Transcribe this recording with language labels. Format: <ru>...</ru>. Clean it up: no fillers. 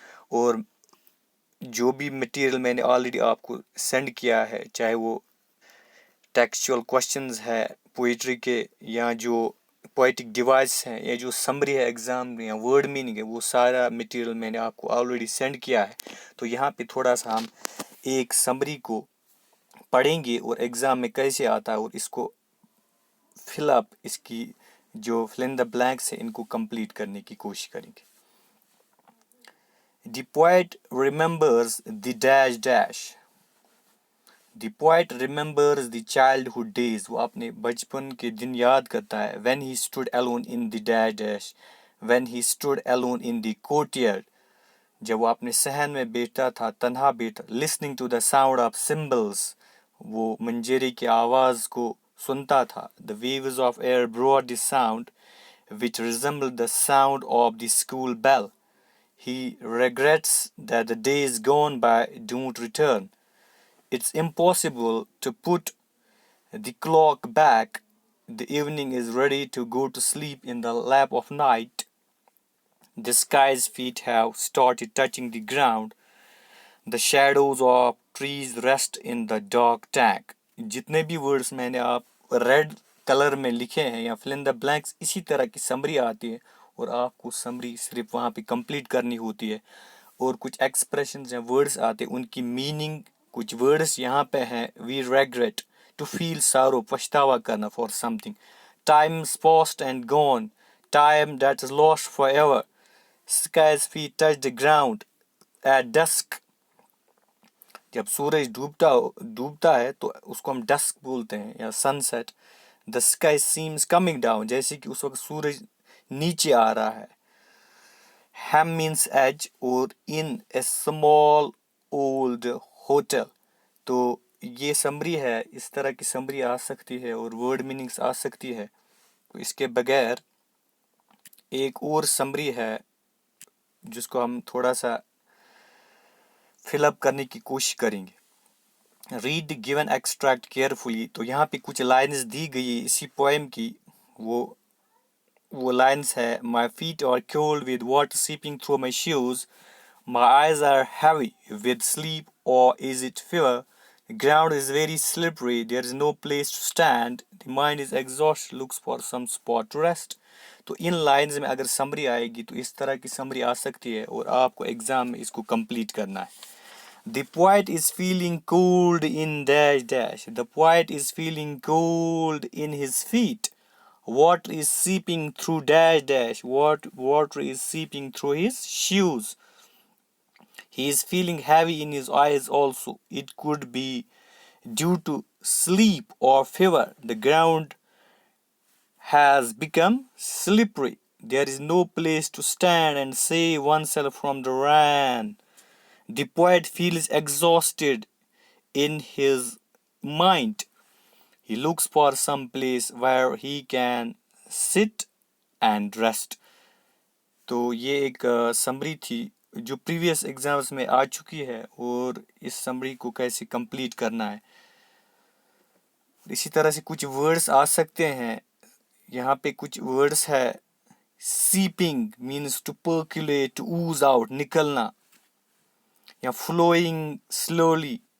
<ur>اور جو بھی مٹیریل میں نے آلریڈی آپ کو سینڈ کیا ہے, چاہے وہ ٹیکسچوئل کوشچنز ہے پوئٹری کے یا جو پوئٹک ڈیوائس ہیں یا جو سمری ہے ایگزام یا ورڈ میننگ ہے, وہ سارا مٹیریل میں نے آپ کو آلریڈی سینڈ کیا ہے. تو یہاں پہ تھوڑا سا ہم ایک سمری کو پڑھیں گے اور ایگزام میں کیسے آتا ہے اور اس کو فل اپ, اس کی جو فل ان دا بلینکس ہے ان کو کمپلیٹ کرنے کی کوشش کریں گے.</ur> <en>The poet remembers the dash dash. The poet remembers the childhood days.</en> <ur>وہ اپنے بچپن کے دن یاد کرتا ہے.</ur> <en>When he stood alone in the dash dash. When he stood alone in the courtyard.</en> <ur>جب وہ اپنے صحن میں بیٹھا تھا, تنہا بیٹھا.</ur> <en>listening to the sound of cymbals.</en> <ur>وہ منجیرے کی آواز کو سنتا تھا.</ur> <en>The waves of air brought the sound which resembled the sound of the school bell. He regrets that the days gone by don't return. It's impossible to put the clock back. The evening is ready to go to sleep in the lap of night. The sky's feet have started touching the ground. The shadows of trees rest in the dark tank.</en> <ur>جتنے بھی words میں نے آپ red colour میں لکھے ہیں یا فل ان دا blanks, اسی طرح کی سمری آتی ہے اور آپ کو سمری صرف وہاں پہ کمپلیٹ کرنی ہوتی ہے. اور کچھ ایکسپریشنز ہیں ورڈز آتے ہیں, ان کی میننگ کچھ ورڈز یہاں پہ ہیں.</ur> <en>we regret to feel sorrow,</en> <ur>پچھتاوا کرنا</ur> <en>For some thing. Times passed and gone, time that is lost forever. Skies fate touch the ground at dusk.</en> <ur>جب سورج ڈوبتا ہے تو اس کو ہم ڈسک بولتے ہیں یا سن set.</ur> <en>the sky seems coming down,</en> <ur>جیسے کہ اس وقت سورج نیچے آ رہا ہے.</ur> <en>Hem means edge اور inn a small old hotel.</en> <ur>تو یہ سمری ہے, اس طرح کی سمری آ سکتی ہے اور ورڈ میننگس آ سکتی ہے. تو اس کے بغیر ایک اور سمری ہے جس کو ہم تھوڑا سا فل اپ کرنے کی کوشش کریں گے. Read the given extract carefully. تو یہاں پہ کچھ لائنز دی گئی اسی پوئم کی. وہ لائنز ہے:</ur> <en>My feet are cold with water seeping through my shoes. My eyes are heavy with sleep, or is it fever? The ground is very slippery. There is no place to stand. The mind is exhausted, looks for some spot to rest.</en> <ur>تو ان lines میں اگر summary آئے گی تو اس طرح کی summary آ سکتی ہے اور آپ کو ایگزام میں اس کو کمپلیٹ کرنا ہے.</ur> <en>The poet is feeling cold in dash dash. The poet is feeling cold in his feet. Water is seeping through dash dash. Water is seeping through his shoes. He is feeling heavy in his eyes also. It could be due to sleep or fever. The ground has become slippery. There is no place to stand and save oneself from the rain. The poet feels exhausted in his mind. He looks for some place where he can sit and rest.</en> <ur>تو یہ ایک summary تھی جو previous exams میں آ چکی ہے اور اس summary کو کیسے کمپلیٹ کرنا ہے. اسی طرح سے کچھ ورڈز آ سکتے ہیں. یہاں پہ کچھ ورڈز ہے.</ur> <en>Seeping means to percolate, to ooze out, نکلنا, یا flowing slowly.</en>